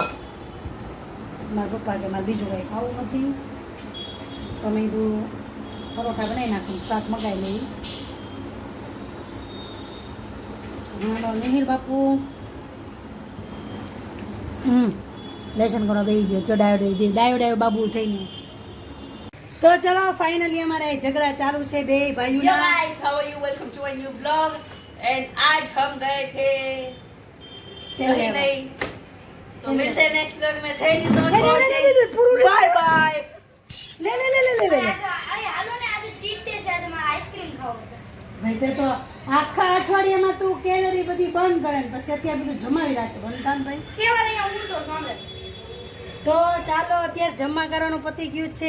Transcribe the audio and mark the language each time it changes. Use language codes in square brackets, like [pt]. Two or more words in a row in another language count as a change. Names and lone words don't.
[gu] મારા પપ્પા કે મારે બીજું કંઈ ખાવું નથી, તો મેં કીધું પરોઠા બનાવી નાખું, શાક મગાવી લઈ. હાલો મિહિર બાપુ લેશન કરો દઈ ગયો, જો ડાયો બાબુ થઈને. તો ચલો ફાઇનલી અમારા [hi] झगड़ा चालू [gu] છે બે ભાઈઓ. [en] Yo guys, how are you? Welcome to a new vlog. [hi] And आज हम गए थे कहीं नहीं, तो मिलते हैं [en] next vlog [hi] में. [en] Thank you so much for watching. Bye bye. [gu] લે હાલો ને, આજે [en] cheat day [gu] છે, આજે મારે આઈસ્ક્રીમ ખાવો છે. ભાઈ તે તો આખા અઠવાડિયામાં તું કેલરી બધી બંધ કરે ને પછી અત્યારે બધું જમાવી રાખે બનતાન ભાઈ. કેવા લઈને હું તો સાંભળે. તો ચાલો અત્યારે જમવા કરવાનું પતી ગયું છે.